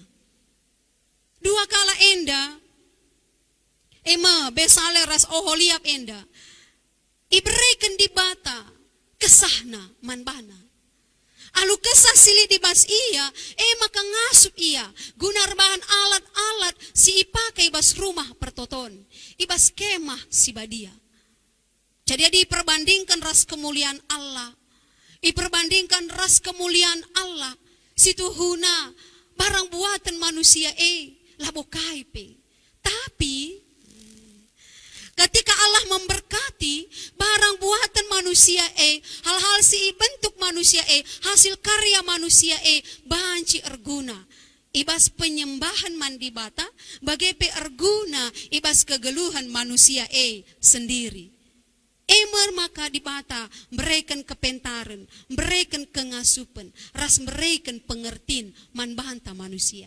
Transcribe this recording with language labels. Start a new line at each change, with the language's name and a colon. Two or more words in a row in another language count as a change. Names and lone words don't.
Batak Karo: Dua kala enda, ema Besalel ras Oholiab enda, iberikan di bata kesahna manbana. Alu kesah sili di bas iya, maka ngasup iya. Gunar bahan alat-alat si ipakai bas rumah pertoton. Ibas kemah si badia.
Indonesian: Jadi diperbandingkan ras kemuliaan Allah. Diperbandingkan ras kemuliaan Allah.
Batak Karo: Situ huna barang buatan manusia labokai pe.
Indonesian: Tapi ketika Allah memberkati barang buatan manusia hal-hal si bentuk manusia hasil karya manusia banci erguna.
Batak Karo: Ibas penyembahan mandibata bagai pe erguna ibas kegeluhan manusia sendiri. Maka dibata berikan kepentaran, berikan kengasupan, ras berikan pengertian man banta manusia.